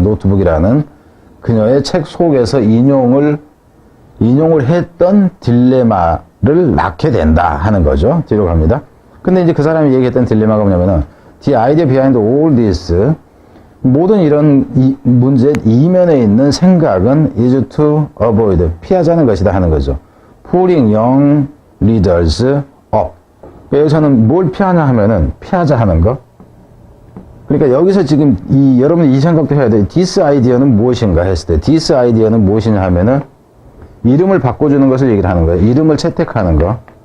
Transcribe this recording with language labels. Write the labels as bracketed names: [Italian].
[Korean] 노트북이라는 그녀의 책 속에서 인용을 했던 딜레마를 낳게 된다 하는 거죠. 뒤로 갑니다. 근데 이제 그 사람이 얘기했던 딜레마가 뭐냐면은 [English] The idea behind all this [Korean] 모든 이런 문제 이면에 있는 생각은 [English] is to avoid [Korean] 피하자는 것이다 하는 거죠. [English] Pulling young readers up. [Korean] 여기서는 뭘 피하냐 하면은 피하자 하는 거. 그러니까 여기서 지금 여러분 이 생각도 해야 돼요. [English] This idea [Korean] 는 무엇인가 했을 때 [English] this idea [Korean] 는 무엇이냐 하면은 이름을 바꿔주는 것을 얘기를 하는 거예요. 이름을 채택하는 거.